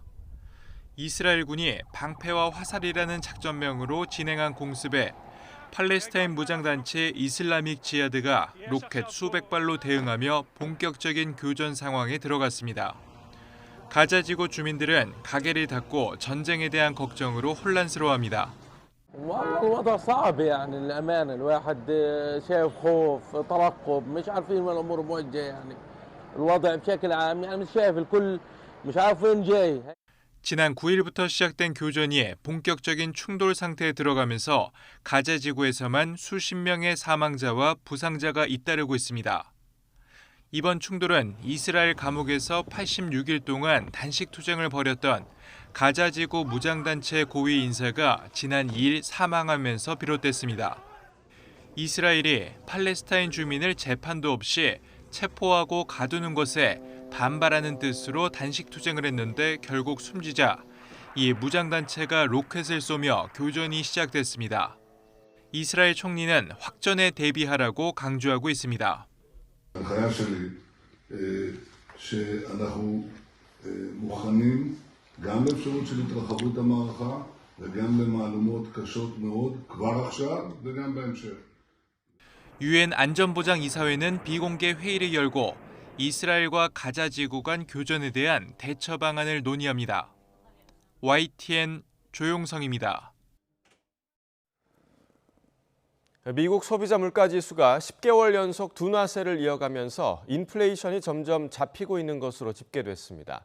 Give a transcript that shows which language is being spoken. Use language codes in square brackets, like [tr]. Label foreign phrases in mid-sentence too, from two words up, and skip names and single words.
[ko] 이스라엘군이 방패와 화살이라는 작전명으로 진행한 공습에 팔레스타인 무장단체 이슬라믹 지하드가 로켓 수백 발로 대응하며 본격적인 교전 상황에 들어갔습니다. 가자 지구 주민들은 가게를 닫고 전쟁에 대한 걱정으로 혼란스러워합니다. [ar] الوضع صعب يعني الأمانة الواحد شايف خوف ترقب مش عارفين وين الأمور موجهة يعني الوضع بشكل عام يعني مش شايف الكل مش عارف وين جاي. [ko] 지난 9일부터 시작된 교전이 본격적인 충돌 상태에 들어가면서 가자 지구에서만 수십 명의 사망자와 부상자가 잇따르고 있습니다. 이번 충돌은 이스라엘 감옥에서 86일 동안 단식 투쟁을 벌였던 가자 지구 무장단체 고위 인사가 지난 2일 사망하면서 비롯됐습니다. 이스라엘이 팔레스타인 주민을 재판도 없이 체포하고 가두는 것에 반발하는 뜻으로 단식 투쟁을 했는데 결국 숨지자 이 무장단체가 로켓을 쏘며 교전이 시작됐습니다. 이스라엘 총리는 확전에 대비하라고 강조하고 있습니다. [he] ההנחיה שלי שאנחנו מוכנים גם לאפשרות של התרחבות המערכה וגם למהלומות קשות מאוד כבר עכשיו וגם בהמשך. [ko] 유엔 안전보장이사회는 비공개 회의를 열고 이스라엘과 가자 지구 간 교전에 대한 대처 방안을 논의합니다. YTN 조용성입니다. 미국 소비자 물가지수가 10개월 연속 둔화세를 이어가면서 인플레이션이 점점 잡히고 있는 것으로 집계됐습니다.